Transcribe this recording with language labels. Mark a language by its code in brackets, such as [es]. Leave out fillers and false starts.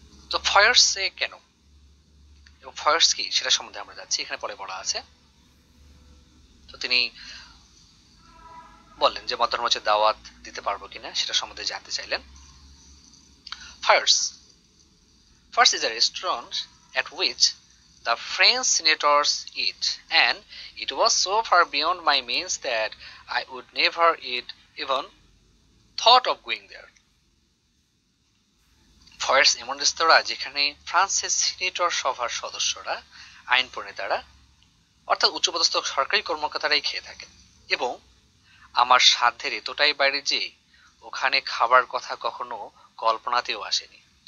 [bn] তো ফয়ার্সে কেন এবং ফয়ার্স কি সেটা সম্বন্ধে আমরা যাচ্ছি, এখানে পরে বলা আছে। তো তিনি বললেন যে মধ্যাহ্নভোজের দাওয়াত দিতে পারবো কিনা সেটা সম্বন্ধে জানতে চাইলেন। [en] Fires. Fires is a restaurant at which the French senators eat, and it was so far beyond my means that I would never even thought of going there. [bn] ফয়ার্স এমন রেস্তোরাঁ যেখানে ফ্রান্সের সিনেটর সভার সদস্যরা, আইন প্রণেতারা অর্থাৎ উচ্চপদস্থ সরকারি কর্মকর্তারাই খেয়ে থাকেন, এবং আমার সাধ্যের এতটাই বাইরে যে ওখানে খাবার কথা কখনো কল্পনাতেও আসেনি।